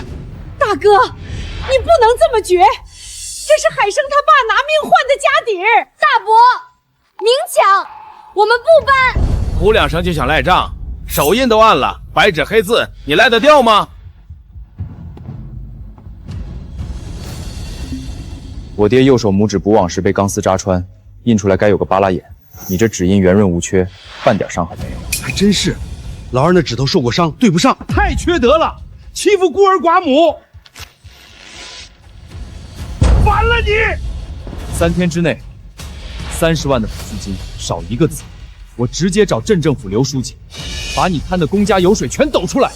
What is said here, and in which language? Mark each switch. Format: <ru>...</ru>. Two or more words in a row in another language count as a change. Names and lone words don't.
<zh>大哥，你不能這麼絕，這是海生他爸拿命換的家底兒。大伯，明抢，我们不搬。哭2聲就想賴賬，手印都按了，白紙黑字，你賴得掉嗎？我爹右手拇指补网时被鋼絲扎穿，印出來該有個巴拉眼。你這指印圓潤無缺，半點傷痕沒有。還真是，老二那指頭受過傷，對不上。太缺德了，欺負孤兒寡母，完了你！3天之內，30萬的撫恤金少1個字，我直接找鎮政府劉書記，把你貪的公家油水全抖出來。</zh>